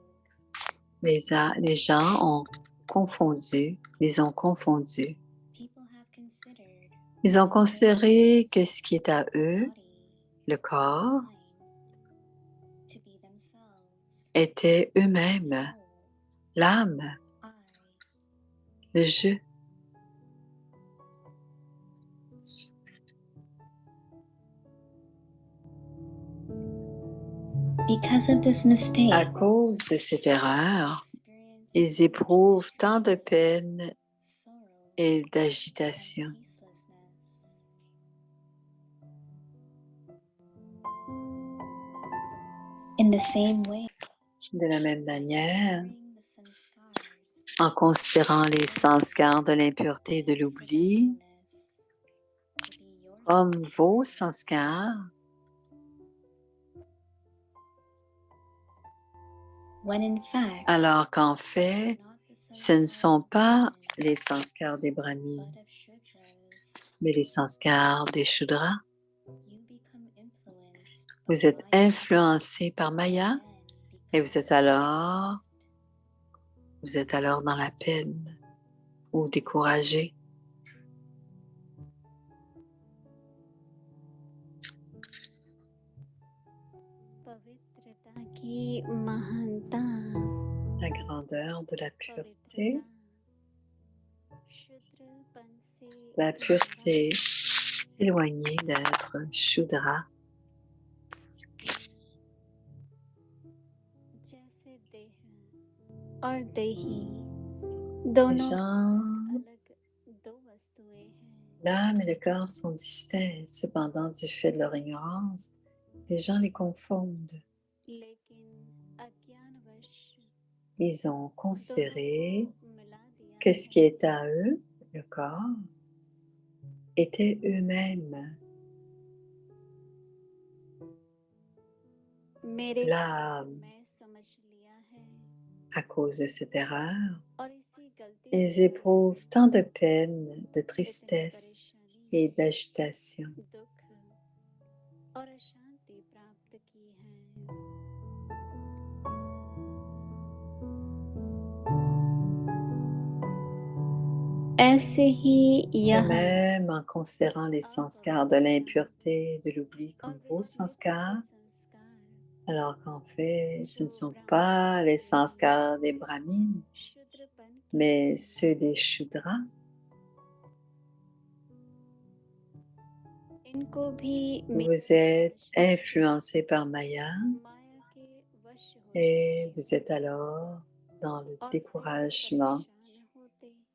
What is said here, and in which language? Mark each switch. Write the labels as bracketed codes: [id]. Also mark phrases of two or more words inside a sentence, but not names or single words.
[fr] les gens ont les ont confondus. [en] People have considered [fr] Ils ont considéré que ce qui est à eux, [en] body, [fr] le corps, [en] mind, to be themselves, [fr] était eux-mêmes, [en] soul, [fr] l'âme, [en] I. [fr] le je. [en] Because of this [fr] À [en] mistake, [fr] cause de cette erreur, [en] experience [fr] ils éprouvent tant de peine [en] sorrow, [fr] et [en] and [fr] d'agitation. [en] peacelessness. In the same way, [fr] De la même manière, [en] considering the sanskars [fr] en considérant les sanskars de l'impureté et de l'oubli [en] forgetfulness to be your [fr] comme vos [en] sanskars, [fr] sanskars, [en] when in fact, [fr] alors qu'en fait, [en] not the [fr] ce ne [en] sanskars [fr] sont [en] of [fr] pas [en] Brahmin, [fr] les sanskars des [en] but [fr] brahmines, [en] of Shudras, [fr] mais les sanskars des Shudras. [en] you become influenced by [fr] Vous êtes [en] Maya, [fr] influencé par Maya [en] and [fr] et [en] become [fr] vous êtes alors dans la peine ou découragé. [hi] पवित्रता की महानता [fr] La grandeur de la pureté, [hi] पवित्रता शुद्रपन से [fr] la pureté, [hi] किनारा [fr] s'éloigner d'être Shudra, [hi] जैसे देह और देही [fr] les [hi] दोनों [fr] gens, [hi] अलग दो वस्तुएं हैं [fr] l'âme et le corps sont distincts. Cependant, du fait de leur ignorance, les gens les confondent. [hi] लेकिन अज्ञानवश [fr] Ils ont [hi] दोनों [fr] considéré [hi] को मिला दिया [fr] que ce qui [hi] है [fr] est à eux, le corps, était eux-mêmes, [hi] मेरे को [fr] l'âme. [hi] मैं समझ लिया है [fr] À cause de cette erreur, [hi] और इसी गलती [fr] ils [hi] से [fr] éprouvent tant de peine, de [hi] इतनी [fr] tristesse [hi] परेशानी [fr] et d'agitation. [hi] दुख और अशांति प्राप्त की है ऐसे ही [fr] De [hi] यहाँ [fr] même, en considérant les sanskars de l'impureté et de l'oubli [hi] और [fr] comme vos [hi] विस्मृत [fr] sanskars, [hi] संस्कार [fr] alors qu'en fait, ce ne [hi] जो [fr] sont [hi] ब्राह्मण [fr] pas les [hi] के [fr] sanskars des brahmines, [hi] शूद्रपन के [fr] mais [hi] हैं, [fr] ceux des Shudras, [hi] इनको भी [fr] vous êtes influencés par Maya [hi] माया के वश हो [fr] et [hi] जाते [fr] vous êtes alors dans le [hi] और फिर [fr] découragement. [hi] परेशान होते